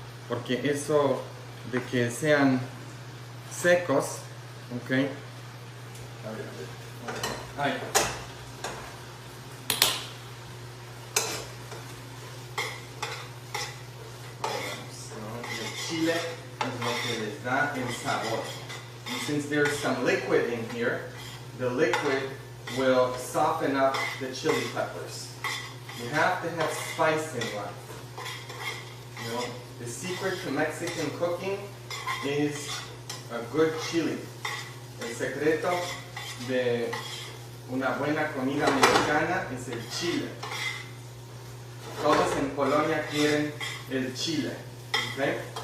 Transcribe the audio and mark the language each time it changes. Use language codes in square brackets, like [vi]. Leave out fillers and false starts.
[es] Porque eso de que sean secos, ok. A ver. Ahí. El chile es lo que les da el sabor. [en] And since there's some liquid in here, the liquid will soften up the chili peppers. You have to have spice in life. You know, the secret to Mexican cooking is a good chili. [es] El secreto de una buena comida mexicana es el chile. Todos en Polonia quieren el chile. ¿Okay?